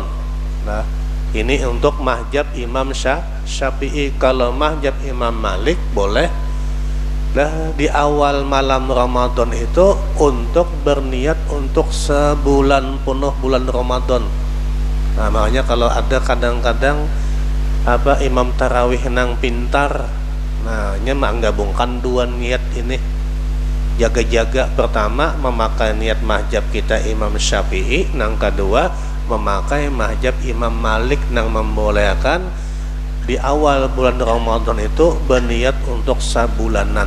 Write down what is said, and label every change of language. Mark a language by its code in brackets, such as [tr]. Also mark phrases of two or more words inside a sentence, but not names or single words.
[id] Nah, ini untuk mazhab Imam Syafi'i. Kalau mazhab Imam Malik boleh di awal malam Ramadan itu untuk berniat untuk sebulan penuh bulan Ramadan. [bjn] Nah, makanya kalau ada kadang-kadang imam tarawih nang pintar, nah nya menggabungkan 2 niat ini. jaga-jaga pertama memakai niat mahjab kita Imam Syafi'i, nang kedua memakai mahjab Imam Malik nang membolehkan di awal bulan Ramadan itu berniat untuk sabulanan.